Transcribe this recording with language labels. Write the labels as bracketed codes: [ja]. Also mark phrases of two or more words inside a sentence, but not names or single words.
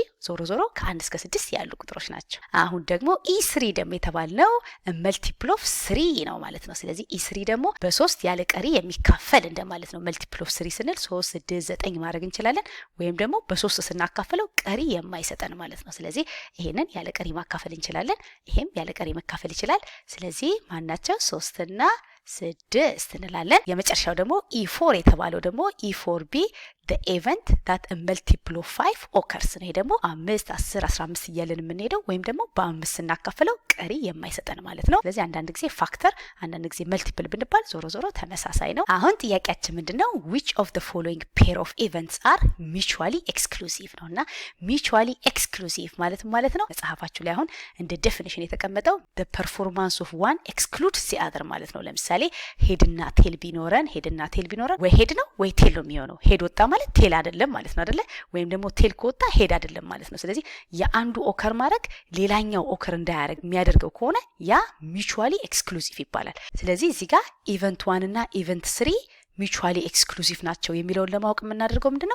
[am] ዞሮ ከ1 እስከ 6 ያሉ ቁጥሮች ናቸው። አሁን ደግሞ E3 ደግሞ የተባልነው [en] multiple of 3 [am] ነው ማለት ነው። ስለዚህ E3 ደግሞ በ3 ያለ ቀሪ የሚካፈል እንደማለት ነው። [en] multiple of 3 [am] ስንል 3 6 9 ማድረግ እንችላለን፣ ወይም ደግሞ በ3 ስናካፍለው ቀሪ የማይሰጠን ማለት ነው። ስለዚህ ይሄንን ያለ ቀሪ ማካፈል እንችላለን። ይሄም ያለ ቀሪ መካፈል ይችላል። ስለዚህ ማናቸው 3 እና 6 እንላለን። የመጨረሻው ደግሞ E4 የተባለው ደግሞ E4B [en] the event that a multiple of 5 occurs [am] ነው። ይሄ ደግሞ 5 10 15 እያለን የምንሄደው ወይም ደግሞ በ5 ስናካፍለው ቀሪ የማይሰጠን ማለት ነው። ስለዚህ አንዳንድ ጊዜ ፋክተር አንዳንድ ጊዜ መልቲፕል ብንባል ዞሮ ዞሮ ተመሳሳይ ነው። አሁን ጥያቄያችን ምንድነው? [en] which of the following pair of events are mutually exclusive [am] ነውና [en] mutually exclusive [am] ማለት ነው መጽሐፋችሁ ላይ አሁን እንደ ዴፊኒሽን የተቀመጠው [en] the performance of one excludes the other [am] ማለት ነው። ለምሳሌ ሄድና ቴል ቢኖረን ወይ ሄድ ነው ወይ ቴል ነው የሚሆነው። ሄድ ወጣ ማለት ቴል አይደለም ማለት ነው አይደለ? ወይም ደግሞ ቴል ከወጣ ሄድ አይደለም ማለት ነው። ስለዚህ የአንዱ ኦከር ማድረግ ሌላኛው ኦከር እንዳያደርግ የሚያደርገው ከሆነ ያ [en] mutually exclusive [am] ይባላል። ስለዚህ እዚህ ጋር ኢቨንት 1 እና ኢቨንት 3 [en] mutually exclusive [am] ናቸው የሚለውን ለማወቅ የምናደርገው ምንድነው?